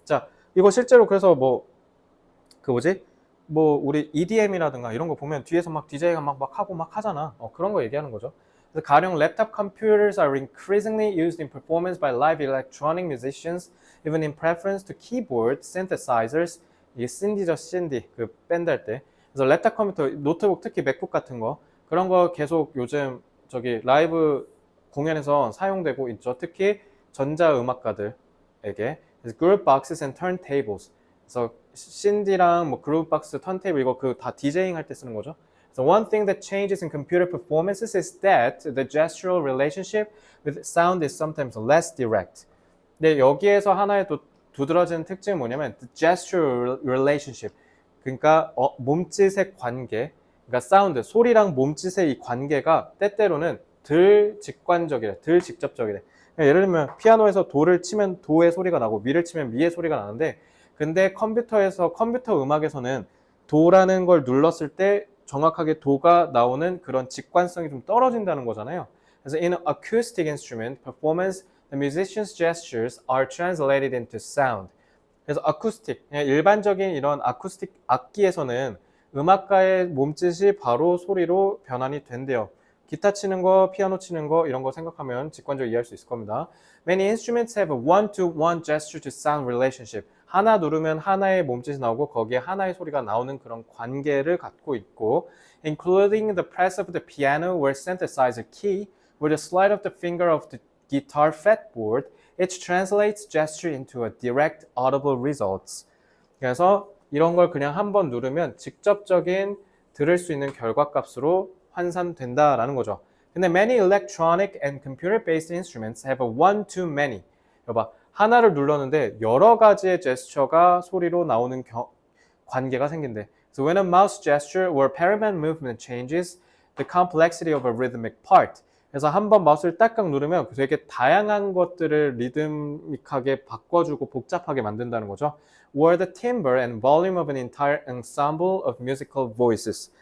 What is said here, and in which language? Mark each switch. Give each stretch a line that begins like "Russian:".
Korean: 자, 이거 실제로 그래서 우리 EDM이라든가 이런 거 보면 뒤에서 막 DJ가 막 하고 막 하잖아. 그런 거 얘기하는 거죠. 그래서 가령
English: laptop computers are increasingly used in performance by live electronic musicians, even in preference to keyboard synthesizers.
Korean: 이게 신디죠, 신디. 그 밴드 할 때. 그래서 랩탑 컴퓨터, 노트북, 특히 맥북 같은 거 그런 거 계속 요즘 저기 라이브 공연에서 사용되고 있죠. 특히 전자음악가들에게.
English: 그룹 boxes and turntables.
Korean: 그래서 신디랑 뭐 그룹 박스, 턴테이블 이거 그 다 디제잉 할 때 쓰는 거죠.
English: So one thing that changes in computer performances is that the gestural relationship with sound is sometimes less direct.
Korean: 근데 여기에서 하나의 또 두드러지는 특징은 뭐냐면
English: the gestural relationship.
Korean: 그러니까 몸짓의 관계, 그러니까 사운드, 소리랑 몸짓의 이 관계가 때때로는 덜 직관적이래, 덜 직접적이래. 예를 들면 피아노에서 도를 치면 도의 소리가 나고 미를 치면 미의 소리가 나는데 근데 컴퓨터 음악에서는 도라는 걸 눌렀을 때 정확하게 도가 나오는 그런 직관성이 좀 떨어진다는 거잖아요.
English: 그래서 in an acoustic instrument performance, the musician's gestures are translated into sound.
Korean: 그래서 아쿠스틱, 일반적인 이런 아쿠스틱 악기에서는 음악가의 몸짓이 바로 소리로 변환이 된대요. 기타 치는 거, 피아노 치는 거 이런 거 생각하면 직관적으로 이해할 수 있을 겁니다.
English: Many instruments have a one-to-one gesture-to-sound relationship.
Korean: 하나 누르면 하나의 몸짓이 나오고 거기에 하나의 소리가 나오는 그런 관계를 갖고 있고
English: including the press of the piano or synthesizer key or the slide of the finger of the guitar fretboard, it translates gesture into a direct audible results.
Korean: 그래서 이런 걸 그냥 한번 누르면 직접적인 들을 수 있는 결과값으로 환산된다라는 거죠.
English: 근데 many electronic and computer-based instruments have a one-to-many.
Korean: 여봐, 하나를 눌렀는데 여러 가지의 제스처가 소리로 나오는 관계가 생긴대.
English: So when a mouse gesture or parameter movement changes the complexity of a rhythmic part.
Korean: 그래서 한번 마우스를 딱딱 누르면 되게 다양한 것들을 리드믹하게 바꿔주고 복잡하게 만든다는 거죠.
English: Or the timbre and volume of an entire ensemble of musical voices.